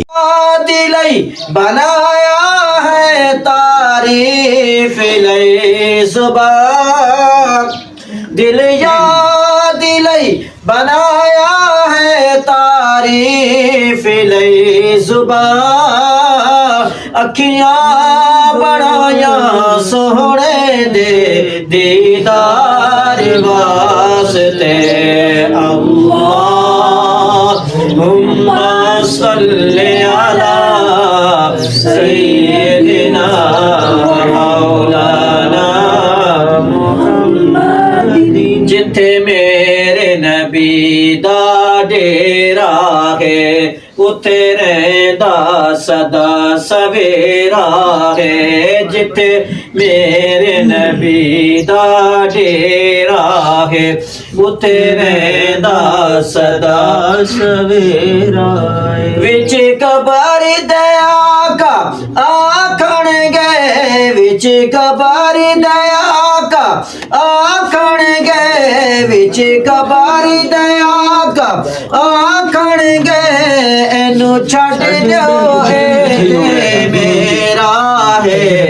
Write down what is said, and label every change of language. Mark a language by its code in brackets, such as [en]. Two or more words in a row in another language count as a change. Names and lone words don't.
[pa] دلئی بنایا ہے تعریف لئی زبان دل یا دلئی بنایا ہے تعریف لئی زبان اکھیاں بنایا سوہنے دے دیدار واسطے [ar] اللهم صل على سيدنا مولانا محمد [pa] جتھے میرے نبی دا ڈیرا ہے اوتھے رہندا سدا سویرا ہے جتھے میرے نبی دا ڈیرا ہے اوتھے رہندا سدا سویرا ہے وچ قبر دیا کا آکھن گئے وچ قبر دیا کا آکھن گئے وچ قبر دیا کا آکھن گئے اینوں چھڈ دیو اے میرا ہے